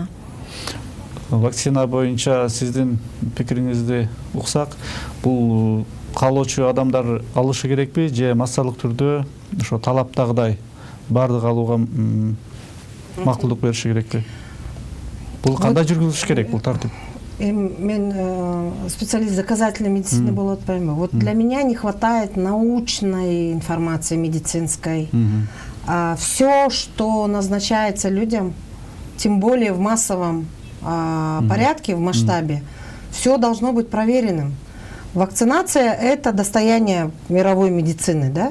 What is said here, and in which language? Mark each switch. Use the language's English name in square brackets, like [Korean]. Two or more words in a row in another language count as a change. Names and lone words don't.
[Kyrgyz] Вакцина боюнча сиздин пикириңизди уксак, бул каалоочу адамдар алышы керекпи же массалык түрдө ошо талаптагыдай баардык алууга макулдук бериши керекпи? Бул кандай жүргүзүлүш керек бул тартип? Мен [Russian] специалист доказательной медицины [Kyrgyz] болот атпаймынбы. [Russian] Вот для меня не хватает научной информации медицинской. Все, что назначается людям, тем более в массовом порядке, в масштабе, все должно быть проверенным. Вакцинация – это достояние мировой медицины, да?